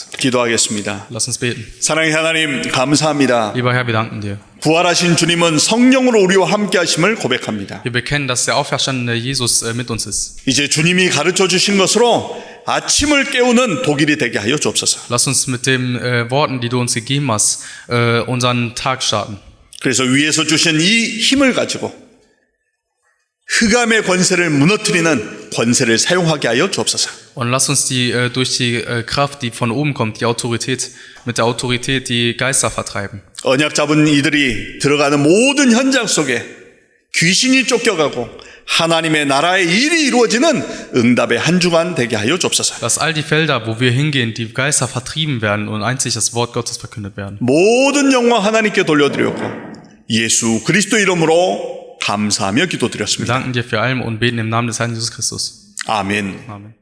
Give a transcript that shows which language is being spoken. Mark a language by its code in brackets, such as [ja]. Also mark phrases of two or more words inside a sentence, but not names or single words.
[ko] 기도하겠습니다. [de] Lass uns beten. [ko] 사랑의 하나님 감사합니다. [de] Lieber Herr, wir danken dir. [ko] 부활하신 주님은 성령으로 우리와 함께 하심을 고백합니다. [de] Wir bekennen, dass der auferstandene Jesus mit uns ist. [ko] 이제 주님이 가르쳐 주신 것으로 아침을 깨우는 독일이 되게 하여 주옵소서. [de] Lass uns mit den Worten, die du uns gegeben hast, unseren Tag starten. [ko] 그래서 위에서 주신 이 힘을 가지고 흑암의 권세를 무너뜨리는 권세를 사용하게 하여 주옵소서. [de] Und lass uns durch die Kraft, die von oben kommt, mit der Autorität die Geister vertreiben. [ko] 언약 잡은 이들이 들어가는 모든 현장 속에 귀신이 쫓겨가고 하나님의 나라의 일이 이루어지는 응답의 한 주간 되게 하여 주옵소서. [de] Dass all die Felder, wo wir hingehen, die Geister vertrieben werden und einzig das Wort Gottes verkündet werden. [ko] 모든 영광 하나님께 돌려드렸고 예수 그리스도 이름으로 감사하며 [de] Wir [ko] 기도드렸습니다. [de] danken dir für allem und beten im Namen des Herrn Jesus Christus. [ko] 아멘. [de] Amen.